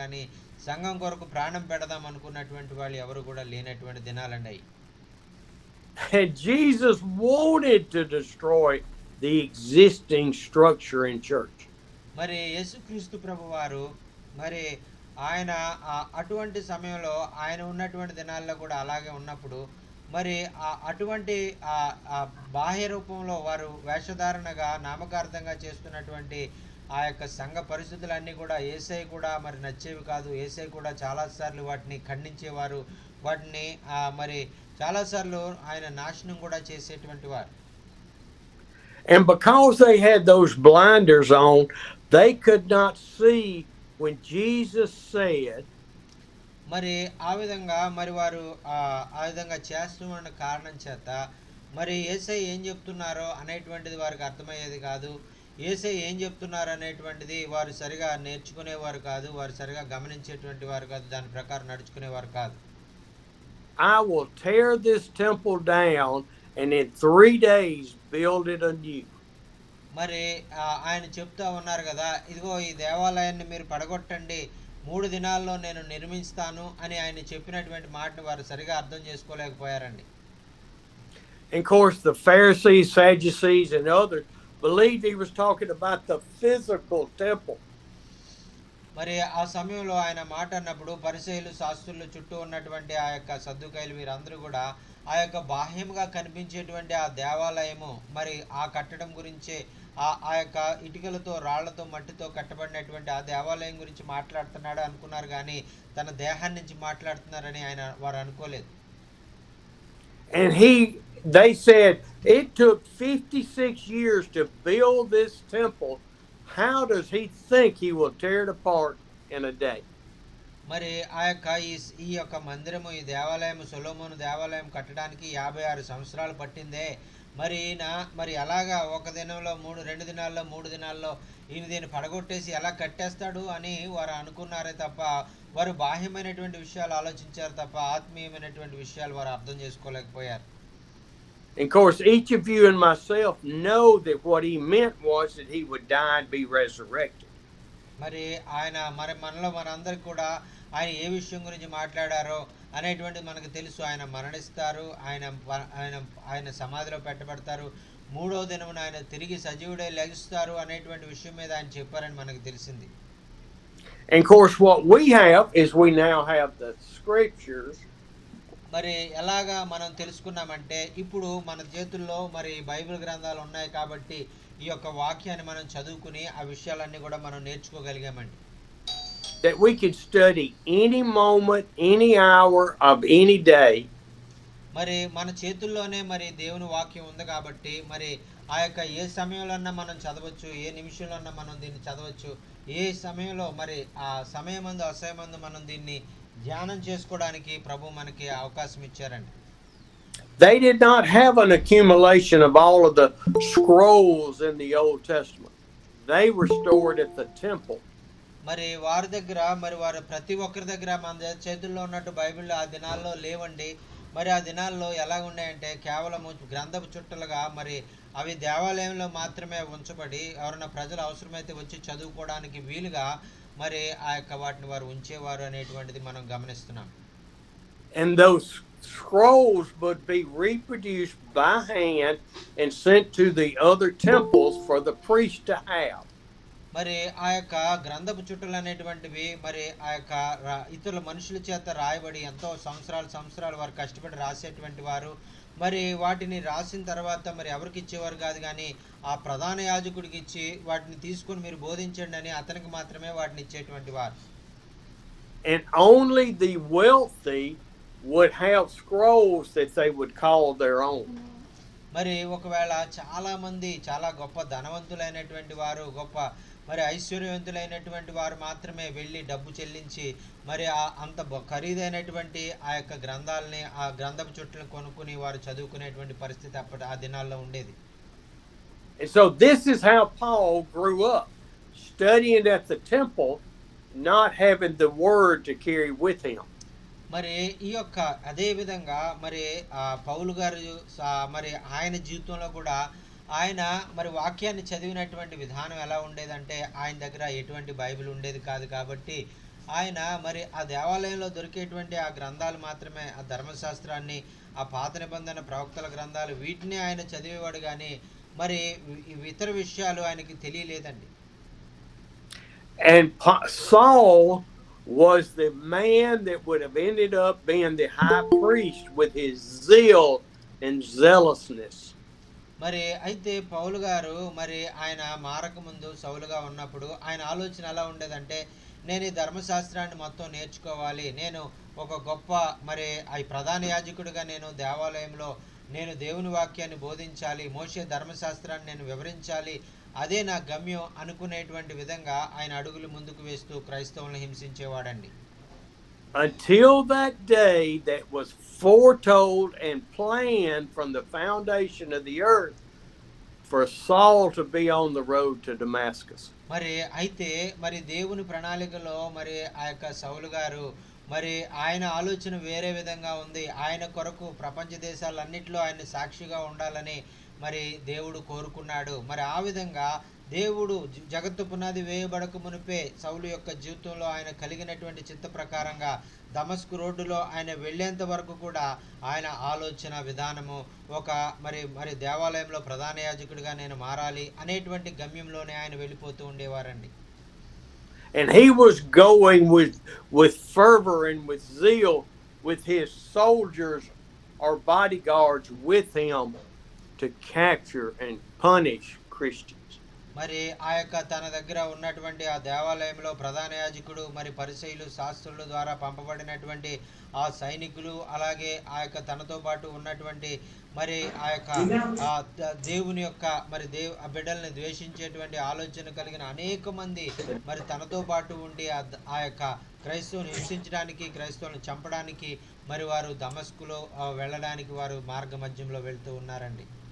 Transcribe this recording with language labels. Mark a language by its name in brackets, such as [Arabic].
[Telugu] కానీ సంఘం కొరకు ప్రాణం పెడదాం అనుకున్నటువంటి వాళ్ళు ఎవరు కూడా లేనటువంటి దినాలండి. [English] And Jesus wanted to destroy the existing structure in church. [Telugu] మరి యేసుక్రీస్తు ప్రభువారు మరి ఆయన అటువంటి సమయంలో ఆయన ఉన్నటువంటి దినాల్లో కూడా అలాగే ఉన్నప్పుడు మరి అటువంటి బాహ్య రూపంలో వారు వేషధారణగా నామకార్థంగా చేస్తున్నటువంటి ఆ యొక్క సంఘ పరిస్థితులన్నీ కూడా యేసయ్య కూడా మరి నచ్చేవి కాదు. యేసయ్య కూడా చాలాసార్లు వాటిని ఖండించేవారు. వాటిని మరి చాలాసార్లు ఆయన నాశనం కూడా చేసేటువంటి వారు. [English] And because they had those blinders on, they could not see when Jesus said, [Telugu] మరి ఆ విధంగా మరి వారు ఆ విధంగా చేస్తున్న కారణం చేత మరి యేసయ్య ఏం చెప్తున్నారో అనేటువంటిది వారికి అర్థమయ్యేది కాదు. యేసయ్య ఏం చెప్తున్నారు అనేటువంటిది వారు సరిగా నేర్చుకునేవారు కాదు. వారు సరిగా గమనించేటువంటి వారు కాదు. దాని ప్రకారం నడుచుకునేవారు కాదు. [English] I will tear this temple down and in 3 days build it anew. [Telugu] మరి ఆయన చెప్తా ఉన్నారు కదా, ఇదిగో ఈ దేవాలయాన్ని మీరు పడగొట్టండి, 3 దినాల్లో నేను నిర్మిస్తాను అని ఆయన చెప్పినటువంటి మాటను వారు సరిగా అర్థం చేసుకోలేకపోయారండి. [English] And of course, the Pharisees, Sadducees, and others believed he was talking about the physical temple. [Telugu] మరి ఆ సమయంలో ఆయన మాట అన్నప్పుడు పరిసయ్యులు శాస్త్రులు చుట్టూ ఉన్నటువంటి ఆ యొక్క సద్దుకైలు వీరందరూ కూడా ఆ యొక్క బాహ్యంగా కనిపించేటువంటి ఆ దేవాలయము మరి ఆ కట్టడం గురించే ఆ యొక్క ఇటుకలతో రాళ్లతో మట్టితో కట్టబడినటువంటి ఆ దేవాలయం గురించి మాట్లాడుతున్నాడు అనుకున్నారు, కానీ తన దేహాన్ని నుంచి మాట్లాడుతున్నారని వారు అనుకోలేదు. [English] And they said it took 56 years to build this temple. How does he think he will tear it apart in a day? [Telugu] మరి ఆ యొక్క ఈ యొక్క మందిరము, ఈ దేవాలయం, సొలొమోను దేవాలయం కట్టడానికి 56 సంవత్సరాలు పట్టిందే. మరి ఈయన మరి అలాగా ఒక దినంలో 2 దినాల్లో 3 దినాల్లో ఈయన దీన్ని పడగొట్టేసి ఎలా కట్టేస్తాడు అని వారు అనుకున్నారే తప్ప వారు బాహ్యమైనటువంటి విషయాలు ఆలోచించారు తప్ప ఆత్మీయమైనటువంటి విషయాలు వారు అర్థం చేసుకోలేకపోయారు. [English] Of course, each of you and myself know that what he meant was that he would die and be resurrected. [Telugu] మరి ఆయన మనలో మనందరికి కూడా ఆయన ఏ విషయం గురించి మాట్లాడారో అనేటువంటిది మనకు తెలుసు. ఆయన మరణిస్తారు, ఆయన సమాధిలో పెట్టబడతారు, 3వ దినమున ఆయన తిరిగి సజీవుడై లెగుస్తారు అనేటువంటి విషయం మీద ఆయన చెప్పారని మనకు తెలిసింది. [English] And of course, what we have is we now have the scriptures. [Telugu] మరి ఎలాగా మనం తెలుసుకున్నామంటే ఇప్పుడు మన చేతుల్లో మరి బైబిల్ గ్రంథాలు ఉన్నాయి కాబట్టి ఈ యొక్క వాక్యాన్ని మనం చదువుకుని ఆ విషయాలన్నీ కూడా మనం నేర్చుకోగలిగామండి. [English] That we could study any moment, any hour of any day. [Telugu] మరి మన చేతుల్లోనే మరి దేవుని వాక్యం ఉంది కాబట్టి మరి ఆ యొక్క ఏ సమయంలోన్నా మనం చదవచ్చు, ఏ నిమిషంలోన్నా మనం దీన్ని చదవచ్చు, ఏ సమయంలో మరి ఆ సమయమందు అసమయమందు మనం దీన్ని ధ్యానం చేసుకోవడానికి ప్రభు మనకి అవకాశం ఇచ్చారండి. [English] They did not have an accumulation of all of the scrolls in the Old Testament. They were stored at the temple. [Telugu] మరి వారి దగ్గర మరి వారు ప్రతి ఒక్కరి దగ్గర మన చేతుల్లో ఉన్నట్టు బైబిల్ ఆ దినాల్లో లేవండి. మరి ఆ దినాల్లో ఎలా ఉన్నాయంటే కేవలం గ్రంథపు చుట్టలుగా మరి అవి దేవాలయంలో మాత్రమే ఉంచబడి ఎవరైనా ప్రజలు అవసరమైతే వచ్చి చదువుకోవడానికి వీలుగా మరి ఆ యొక్క వాటిని వారు ఉంచేవారు అనేటువంటిది మనం గమనిస్తున్నాం. [English] And those scrolls would be reproduced by hand and sent to the other temples for the priest to have. [Telugu] మరి ఆ యొక్క గ్రంథపు చుట్టలు అనేటువంటివి మరి ఆ యొక్క ఇతరుల మనుషుల చేత రాయబడి ఎంతో సంవత్సరాలు వారు కష్టపడి రాసేటువంటి వారు. మరి వాటిని రాసిన తర్వాత మరి ఎవరికి ఇచ్చేవారు కాదు, కానీ ఆ ప్రధాన యాజకుడికి ఇచ్చి వాటిని తీసుకొని మీరు బోధించండి అని అతనికి మాత్రమే వాటిని ఇచ్చేటువంటి వారు. [English] And only the wealthy would have scrolls that they would call their own. [Telugu] మరి ఒకవేళ చాలా మంది చాలా గొప్ప ధనవంతులైనటువంటి వారు, గొప్ప మరి ఐశ్వర్యవంతులైనటువంటి వారు మాత్రమే వెళ్ళి డబ్బు చెల్లించి మరి అంత ఖరీదైనటువంటి ఆ యొక్క గ్రంథాలని, ఆ గ్రంథపు చుట్టలను కొనుక్కుని వారు చదువుకునేటువంటి పరిస్థితి అప్పటి ఆ దినాల్లో ఉండేది. [English] And so this is how Paul grew up, studying at the temple, not having the word to carry with him. [Telugu] మరి ఈ యొక్క అదే విధంగా మరి పౌలు గారు మరి ఆయన జీవితంలో కూడా ఆయన మరి వాక్యాన్ని చదివినటువంటి విధానం ఎలా ఉండేదంటే ఆయన దగ్గర ఎటువంటి బైబిల్ ఉండేది కాదు కాబట్టి ఆయన మరి ఆ దేవాలయంలో దొరికేటువంటి ఆ గ్రంథాలు మాత్రమే, ఆ ధర్మశాస్త్రాన్ని, ఆ పాత నిబంధన ప్రవక్తల గ్రంథాలు వీటిని ఆయన చదివేవాడు, కానీ మరి ఇతర విషయాలు ఆయనకి తెలియలేదండి. [English] And Saul was the man that would have ended up being the high priest with his zeal and zealousness. [Telugu] మరి అయితే పౌలు గారు మరి ఆయన మారక ముందు సౌలుగా ఉన్నప్పుడు ఆయన ఆలోచన ఎలా ఉండేదంటే, నేను ఈ ధర్మశాస్త్రాన్ని మొత్తం నేర్చుకోవాలి, నేను ఒక గొప్ప మరి ఈ ప్రధాన యాజకుడిగా నేను దేవాలయంలో నేను దేవుని వాక్యాన్ని బోధించాలి, మోషే ధర్మశాస్త్రాన్ని నేను వివరించాలి, అదే నా గమ్యం అనుకునేటువంటి విధంగా ఆయన అడుగులు ముందుకు వేస్తూ క్రైస్తవులను హింసించేవాడండి. [English] Until that day that was foretold and planned from the foundation of the earth for Saul to be on the road to Damascus. [Telugu] మరి అయితే మరి దేవుని ప్రణాళికలో మరి ఆ యొక్క సౌలు గారు మరి ఆయన ఆలోచన వేరే విధంగా ఉంది. ఆయన కొరకు ప్రపంచ దేశాలన్నిటిలో ఆయన సాక్షిగా ఉండాలని మరి దేవుడు కోరుకున్నాడు. మరి ఆ విధంగా దేవుడు జగత్తు పునాది వేయబడక మునిపే సౌలు యొక్క జీవితంలో ఆయన కలిగినటువంటి చిత్త ప్రకారంగా దమస్కు రోడ్డులో ఆయన వెళ్ళేంత వరకు కూడా ఆయన ఆలోచన విధానము ఒక మరి మరి దేవాలయంలో ప్రధాన యాజకుడిగా నేను మారాలి అనేటువంటి గమ్యంలోనే ఆయన వెళ్ళిపోతూ ఉండేవారండి. [English] And he was going with fervor and with zeal with his soldiers or bodyguards with him to capture and punish Christians. [Telugu] మరి ఆ యొక్క తన దగ్గర ఉన్నటువంటి ఆ దేవాలయంలో ప్రధాన యాజకుడు మరి పరిసయ్యులు శాస్త్రుల ద్వారా పంపబడినటువంటి ఆ సైనికులు, అలాగే ఆ యొక్క తనతో పాటు ఉన్నటువంటి మరి ఆ యొక్క దేవుని యొక్క మరి ఆ బిడ్డల్ని ద్వేషించేటువంటి ఆలోచన కలిగిన అనేక మంది మరి తనతో పాటు ఉండి ఆ యొక్క క్రైస్తవుని హింసించడానికి, క్రైస్తవులను చంపడానికి మరి వారు దమస్కులో వెళ్ళడానికి వారు మార్గ మధ్యంలో వెళ్తూ ఉన్నారండి.